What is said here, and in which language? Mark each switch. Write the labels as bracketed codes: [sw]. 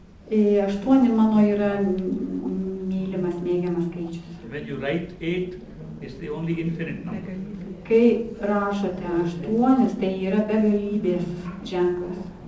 [lt] 8 mano yra mylimas, mėgiamas skaičius. [en] When you write 8, it's the only infinite number. [lt] Kai rašote 8, tai yra begalybės ženklas.